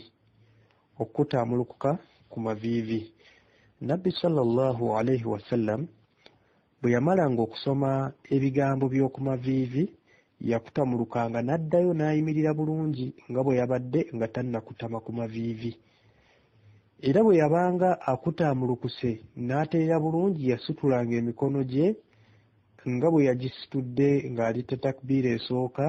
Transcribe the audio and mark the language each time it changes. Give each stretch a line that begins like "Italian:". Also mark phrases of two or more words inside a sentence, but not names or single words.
Ganda: Okukutamulukuka ku maviivi. Nabbi
Arabic: صلى الله عليه وسلم
Ganda: bwe yamalanga okusoma ebigambo by'oku maviivi, yakutamulukanga n'addayo n'ayimirira bulungi nga bwe yabadde nga tannakutama ku maviivi. Era bwe yabanga akutamulukuse n'ateera bulungi, yasitulanga emikono gye nga bwe yagisitudde ng'alita takbiira esooka.